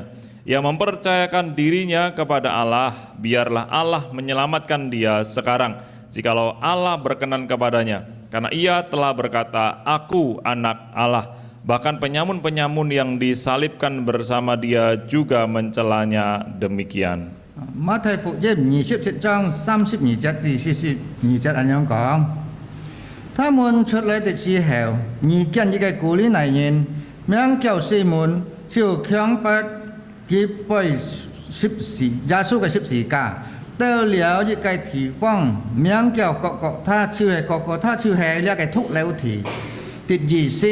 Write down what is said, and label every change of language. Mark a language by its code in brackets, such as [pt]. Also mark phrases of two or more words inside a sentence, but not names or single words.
[id] Ia mempercayakan dirinya kepada Allah, biarlah Allah menyelamatkan dia sekarang, jikalau Allah berkenan kepadanya, karena ia telah berkata, 'Aku anak Allah.'" Bahkan penyamun-penyamun yang disalibkan bersama dia juga mencelanya demikian. [yue] 馬太福音27章32節至42節咁樣講，他們出來的時候，遇見一個古利奈人，名叫西門，就強迫佢背耶穌嘅十字架，到了一個地方，名叫各各他，就是各各他，就是呢個髑髏地的意思。